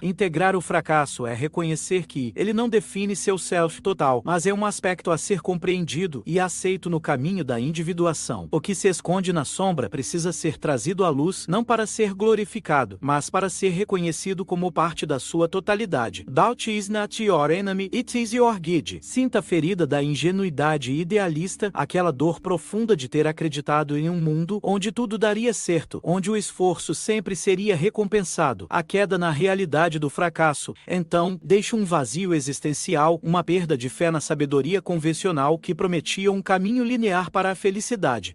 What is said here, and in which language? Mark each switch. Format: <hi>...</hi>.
<pt>Integrar o fracasso é reconhecer que ele não define seu self total, mas é um aspecto a ser compreendido e aceito no caminho da individuação. O que se esconde na sombra precisa ser trazido à luz, não para ser glorificado, mas para ser reconhecido como parte da sua totalidade.</pt> <en>Doubt is not your enemy, it is your guide.</en> <pt>Sinta a ferida da ingenuidade idealista, aquela dor profunda de ter acreditado em um mundo onde tudo daria certo, onde o esforço sempre seria recompensado. A queda na realidade do fracasso, então, deixa um vazio existencial, uma perda de fé na sabedoria convencional que prometia um caminho linear para a felicidade.</pt>